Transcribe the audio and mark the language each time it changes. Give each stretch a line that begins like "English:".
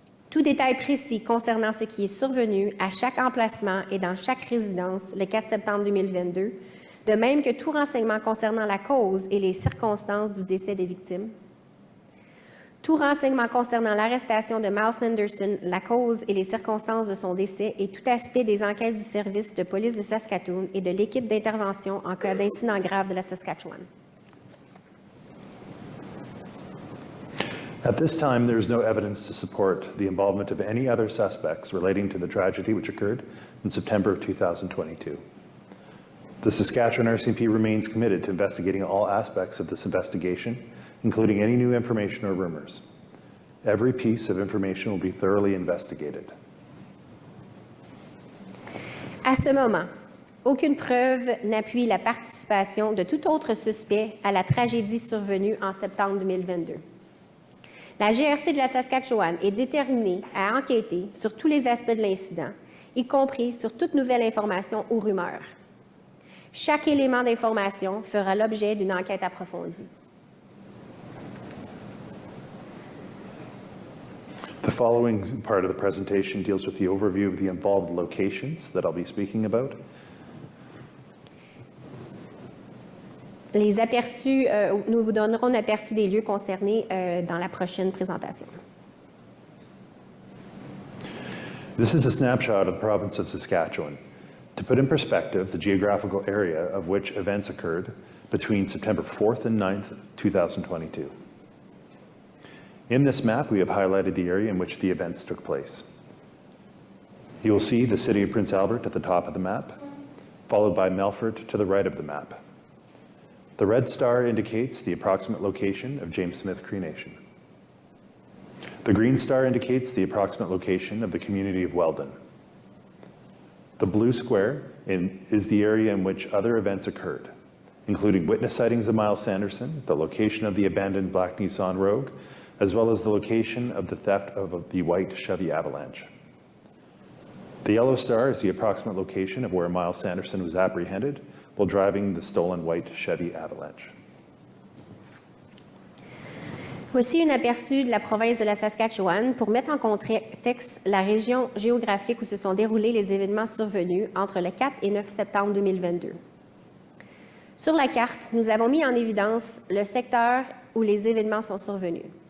French: Tout détail précis concernant ce qui est survenu à chaque emplacement et dans chaque résidence le 4 septembre 2022, de même que tout renseignement concernant la cause et les circonstances du décès des victimes. Tout renseignement concernant l'arrestation de Miles Sanderson, la cause et les circonstances de son décès et tout aspect des enquêtes du service de police de Saskatoon et de l'équipe d'intervention en cas d'incident grave de la Saskatchewan.
English: At this time, there is no evidence to support the involvement of any other suspects relating to the tragedy which occurred in September of 2022. The Saskatchewan RCMP remains committed to investigating all aspects of this investigation, including any new information or rumors. Every piece of information will be thoroughly investigated.
French: À ce moment, aucune preuve n'appuie la participation de tout autre suspect à la tragédie survenue en septembre 2022. La GRC de la Saskatchewan est déterminée à enquêter sur tous les aspects de l'incident, y compris sur toute nouvelle information ou rumeur. Chaque élément d'information fera l'objet d'une enquête approfondie.
English: The following part of the presentation deals with the overview of the involved locations that I'll be speaking about.
French: Les aperçus, nous vous donnerons un aperçu des lieux concernés dans la prochaine présentation.
English: This is a snapshot of the province of Saskatchewan. To put in perspective the geographical area of which events occurred between September 4th and 9th, 2022. In this map, we have highlighted the area in which the events took place. You will see the city of Prince Albert at the top of the map, followed by Melfort to the right of the map. The red star indicates the approximate location of James Smith Cree Nation. The green star indicates the approximate location of the community of Weldon. The blue square is the area in which other events occurred, including witness sightings of Miles Sanderson, the location of the abandoned black Nissan Rogue, as well as the location of the theft of the white Chevy Avalanche. The yellow star is the approximate location of where Miles Sanderson was apprehended while driving the stolen white Chevy Avalanche.
French: Voici un aperçu de la province de la Saskatchewan pour mettre en contexte la région géographique où se sont déroulés les événements survenus entre le 4 et 9 septembre 2022. Sur la carte, nous avons mis en évidence le secteur où les événements sont survenus.